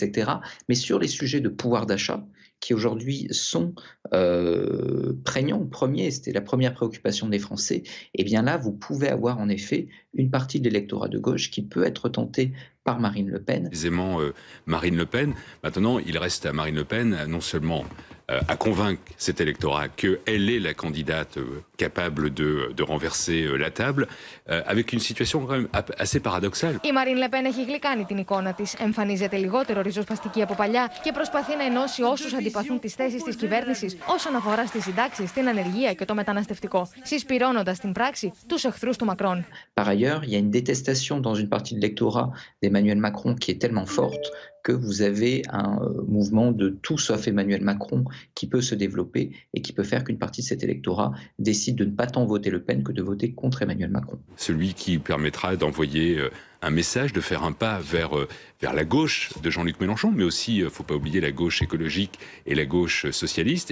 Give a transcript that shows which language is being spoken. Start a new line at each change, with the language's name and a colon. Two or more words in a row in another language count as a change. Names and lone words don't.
French: Mais sur les sujets de pouvoir d'achat, qui aujourd'hui sont prégnants, premiers, c'était la première préoccupation des Français, et bien là, vous pouvez avoir en effet une partie de l'électorat de gauche qui peut être tentée par Marine Le Pen. Aisément Marine Le Pen. Maintenant, il reste à Marine Le Pen non seulement à convaincre cet électorat qu'elle est la candidate capable de renverser la table, avec une situation quand même assez paradoxale.
Greek: Η Μαρίν Λεπέν έχει γλυκάνει την εικόνα της, εμφανίζεται λιγότερο ριζοσπαστική από παλιά και προσπαθεί να ενώσει όσους αντιπαθούν τις θέσεις της κυβέρνησης όσον αφορά στις συντάξεις, την ανεργία και το μεταναστευτικό, συσπυρώνοντας στην πράξη τους εχθρούς του Μακρόν.
French: Par ailleurs, il y a une détestation dans une partie de l'électorat d'Emmanuel Macron qui est tellement forte que vous avez un mouvement de tout sauf Emmanuel Macron qui peut se développer et qui peut faire qu'une partie de cet électorat décide de ne pas tant voter Le Pen que de voter contre Emmanuel Macron. Celui qui permettra d'envoyer un message, de faire un pas vers la gauche de Jean-Luc Mélenchon, mais aussi, il ne faut pas oublier la gauche écologique et la gauche socialiste.